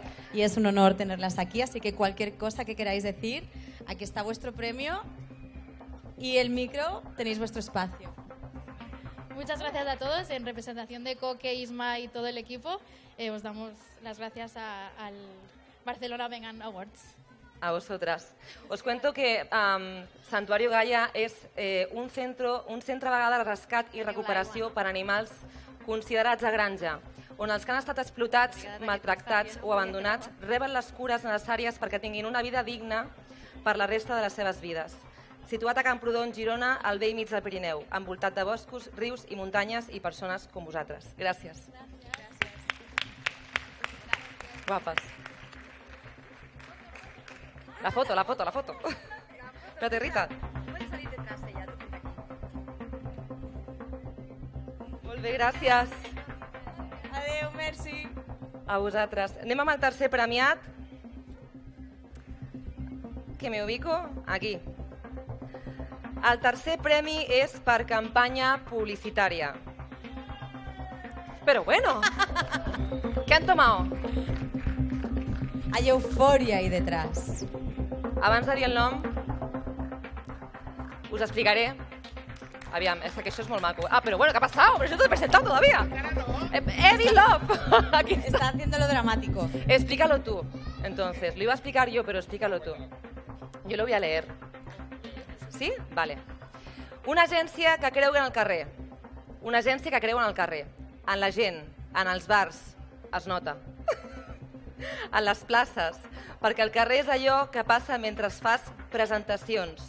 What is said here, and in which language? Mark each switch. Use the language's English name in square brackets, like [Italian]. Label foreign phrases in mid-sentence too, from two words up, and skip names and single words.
[Spanish] Y es un honor tenerlas aquí, así que cualquier cosa que queráis decir, aquí está vuestro premio y el micro, tenéis vuestro espacio. Muchas gracias a todos. En representación de Coque, Isma y todo el equipo, os damos las gracias al Barcelona Vegan Awards. A vosotras. Os cuento que [Catalan] Santuario Gaia és un centre vegà de rescat i recuperació per a animals considerats a granja, on els que han estat explotats, maltractats o abandonats reben les cures necessàries perquè tinguin una vida digna per la resta de les seves vides. Situat a Camprodon, Girona, al vell mig del Pirineu, envoltat de boscos, rius i muntanyes i persones com vosaltres. Gràcies. Guapes. La foto. [Spanish] Espérate, Rita. Puedes salir detrás ella, tú aquí. [Catalan] Molt bé, gràcies. Adeu, merci. A vosaltres. Anem amb el tercer premiat. [Spanish] Que me ubico aquí. [Catalan] El tercer premi és per campanya publicitària. [Spanish] Pero bueno, ¿qué han tomado? Hay euforia ahí detrás. [Catalan] Abans de dir el nom, us explicaré. Aviam, és que això és molt maco. [Spanish] Ah, pero bueno, ¿qué ha pasado? Pero yo no te he presentado todavía. Evil Love. Aquí está. Está haciendo lo dramático. Explícalo tú. Entonces, lo iba a explicar yo, pero explícalo tú. Yo lo voy a leer. ¿Sí? Vale. [Catalan] Una agència que creu en el carrer. Una agència que creu en el carrer. En la gent, en els bars, es nota. En les places, perquè el carrer és allò que passa mentre fas presentacions.